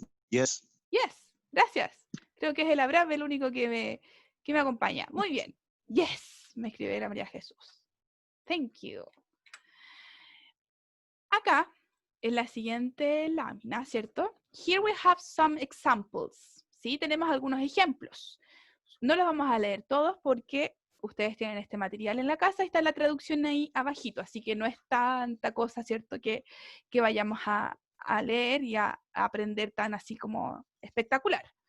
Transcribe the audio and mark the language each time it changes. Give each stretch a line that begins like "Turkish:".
English: Yes. Yes, gracias.
Spanish: Creo que es el Abraham el único que me acompaña. Muy bien. Yes, me escribe la María Jesús.
English: Thank you.
Spanish: Acá, en la siguiente lámina, ¿cierto?
English: Here we have some examples.
Spanish: ¿Sí? Tenemos algunos ejemplos. No los vamos a leer todos porque ustedes tienen este material en la casa y está la traducción ahí abajito, así que no es tanta cosa, ¿cierto? Que vayamos a leer y a aprender tan así como espectacular.